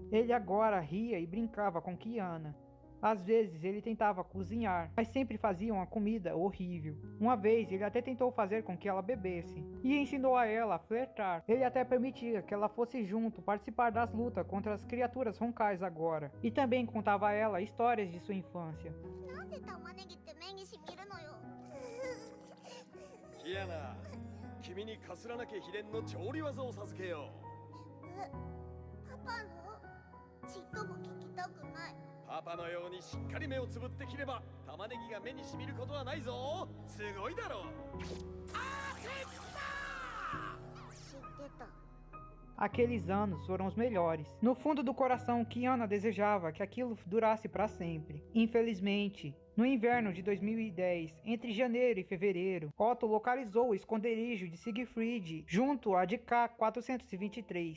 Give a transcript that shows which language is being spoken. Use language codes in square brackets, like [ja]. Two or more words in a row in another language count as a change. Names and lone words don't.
[pt] Ele agora ria e brincava com Kiana. Às vezes ele tentava cozinhar, mas sempre fazia uma comida horrível. Uma vez ele até tentou fazer com que ela bebesse, e ensinou a ela a flertar. Ele até permitia que ela fosse junto participar das lutas contra as criaturas Honkais agora, e também contava a ela histórias de sua infância. [ja] キアナ、君にカスラナ家秘伝の調理技を授けよう。パパのちっとも聞きたくない。パパのようにしっかり目をつぶって切れば玉ねぎが目にしみることはないぞ。すごいだろう。あー、できた [pt] Aqueles anos foram os melhores. No fundo do coração, Kiana desejava que aquilo durasse para sempre. Infelizmente, no inverno de 2010, entre janeiro e fevereiro, Otto localizou o esconderijo de Siegfried junto a de K-423.